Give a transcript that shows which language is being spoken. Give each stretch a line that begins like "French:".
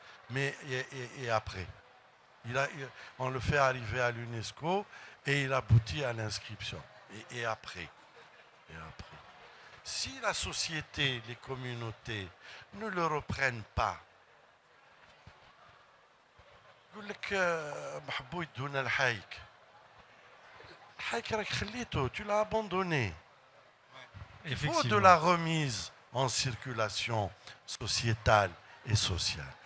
French: Mais et après, on le fait arriver à l'UNESCO et il aboutit à l'inscription. Et après. Si la société, les communautés ne le reprennent pas,
Arabic: يقول لك محبو يدونا الحايك. الحايك راك خليته,
French: tu l'as abandonné. Il faut de la remise en circulation sociétale et sociale.